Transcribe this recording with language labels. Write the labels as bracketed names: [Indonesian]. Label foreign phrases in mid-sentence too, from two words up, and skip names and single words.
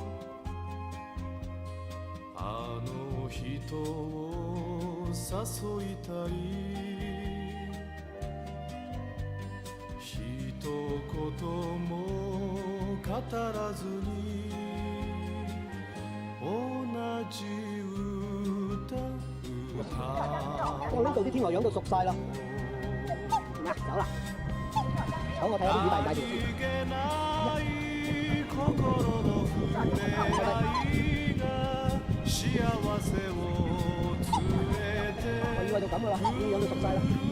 [Japanese] あの人を誘いたい一言も語らずに同じ歌 [Cantonese] 我呢度啲天鵝養到熟晒啦，走啦！等我睇下啲魚大唔大條。我以為就咁噶啦，已經養到熟晒啦。